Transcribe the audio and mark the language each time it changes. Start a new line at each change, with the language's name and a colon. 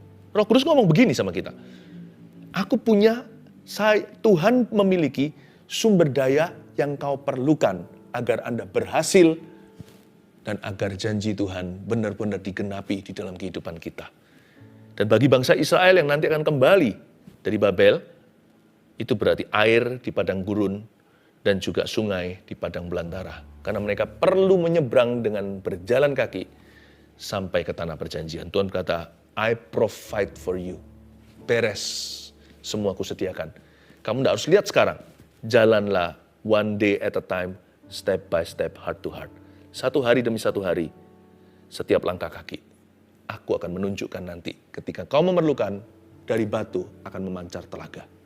Indonesian: Roh Kudus ngomong begini sama kita. Tuhan memiliki sumber daya yang kau perlukan agar Anda berhasil dan agar janji Tuhan benar-benar digenapi di dalam kehidupan kita. Dan bagi bangsa Israel yang nanti akan kembali dari Babel, itu berarti air di padang gurun dan juga sungai di padang belantara. Karena mereka perlu menyeberang dengan berjalan kaki sampai ke tanah perjanjian. Tuhan berkata,
English: I provide for you.
Indonesian: Beres, semua aku sediakan. Kamu tidak harus lihat sekarang. Jalanlah
English: one day at a time, step by step, heart to heart.
Indonesian: Satu hari demi satu hari, setiap langkah kaki. Aku akan menunjukkan nanti ketika kau memerlukan, dari batu akan memancar telaga.